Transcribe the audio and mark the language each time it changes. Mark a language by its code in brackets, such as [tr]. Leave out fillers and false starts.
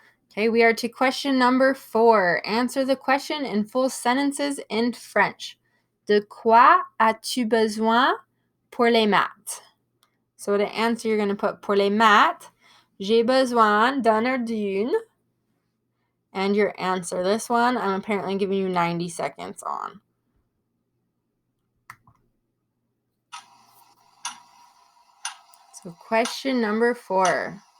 [en] Okay, we are to question number 4. Answer the question in full sentences in French. [fr] De quoi as-tu besoin pour les maths? [en] So to answer, you're going to put [fr] pour les maths, j'ai besoin d'un [en] or [fr] d'une. [en] And your answer. This one, I'm apparently giving you 90 seconds on. So question number 4.